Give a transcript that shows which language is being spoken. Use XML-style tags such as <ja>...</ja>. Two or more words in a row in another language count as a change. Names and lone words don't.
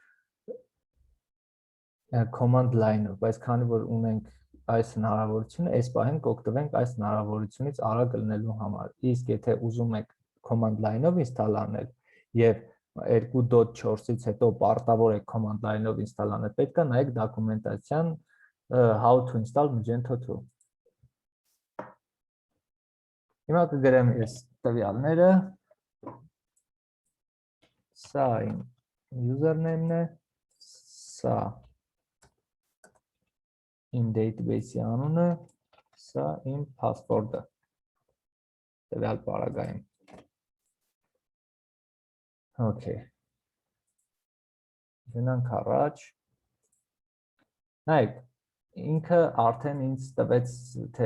<en>command line-ով,</en> <hy>բայց քանի որ ունենք այս հնարավորությունը, այս պահին կօգտվենք այս հնարավորությունից արագ լինելու համար։ Իսկ եթե ուզում եք</hy> <en>command line-ով install</en> <hy>անել եւ 2.4-ից հետո պարտավոր եք</hy> <en>command line-ով install</en> <hy>անել, պետք է նայեք դոկումենտացիան</hy> <en>how to install Magento 2։</en> <hy>Հիմա կգրեմ ես տվյալները։ Սա իմ username-ն է, սա իմ database-ի անունը, սա իմ password-ը։ տվյալ պարագայում։ Okay։ Գնանք առաջ։ Նայեք, ինքը արդեն ինձ տվեց թե</hy>